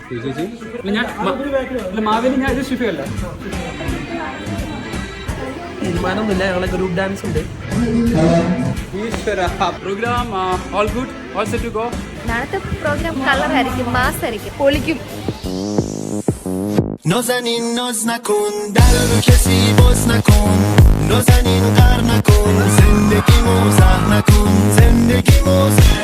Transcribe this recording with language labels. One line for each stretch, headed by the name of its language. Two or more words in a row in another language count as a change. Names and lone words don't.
Malayalam: മാവേലി ഞാൻ ഇത് ഷിഫല്ല. തീരുമാനമൊന്നുമില്ല, ഞങ്ങളെ
English: group dance
Malayalam: ഉണ്ട്.
English: program all good, all set to go.
Malayalam: നാളത്തെ പ്രോഗ്രാം കളറായിരിക്കും, മാസ് ആയിരിക്കും, പൊളിക്കും.
Persian: نازنین ناز نکن در رو کسی باز نکن نازنین غر نکن زندگی موزه نکن زندگی موزه